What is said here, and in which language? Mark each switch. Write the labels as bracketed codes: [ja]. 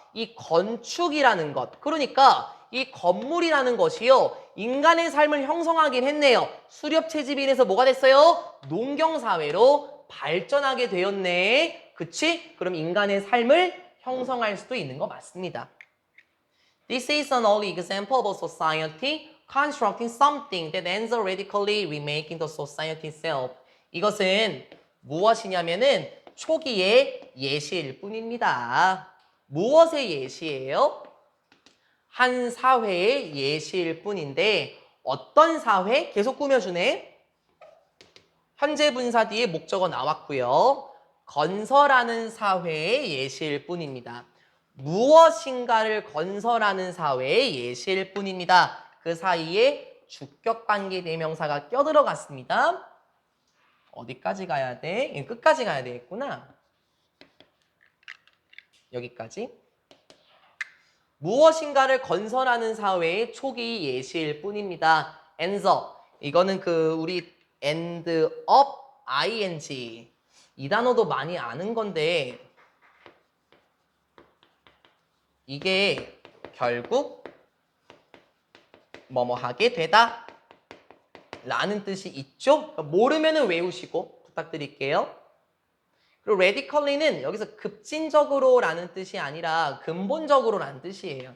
[ko] 이 건축이라는 것, 그러니까 이 건물이라는 것이요, 인간의 삶을 형성하긴 했네요. 수렵 채집에 인해서 뭐가 됐어요? 농경사회로 발전하게 되었네. 그치? 그럼 인간의 삶을 형성할 수도 있는 거 맞습니다. [en] This is an early example of a society constructing something that ends up radically remaking the society itself. [ko] 이것은 무엇이냐면은 초기의 예시일 뿐입니다. 무엇의 예시예요? 한 사회의 예시일 뿐인데 어떤 사회? 계속 꾸며주네. 현재 분사 뒤에 목적어 나왔고요. 건설하는 사회의 예시일 뿐입니다. 무엇인가를 건설하는 사회의 예시일 뿐입니다. 그 사이에 주격관계 대명사가 껴들어갔습니다. 어디까지 가야 돼? 끝까지 가야 되겠구나. 여기까지. 무엇인가를 건설하는 사회의 초기 예시일 뿐입니다. [en] ends up. [ko] 이거는 우리 [en] end up ing. 이 단어도 많이 아는 건데 이게 결국 뭐뭐 하게 되다 라는 뜻이 있죠. 모르면은 외우시고 부탁드릴게요. 그리고 radically는 여기서 급진적으로 라는 뜻이 아니라 근본적으로 라는 뜻이에요.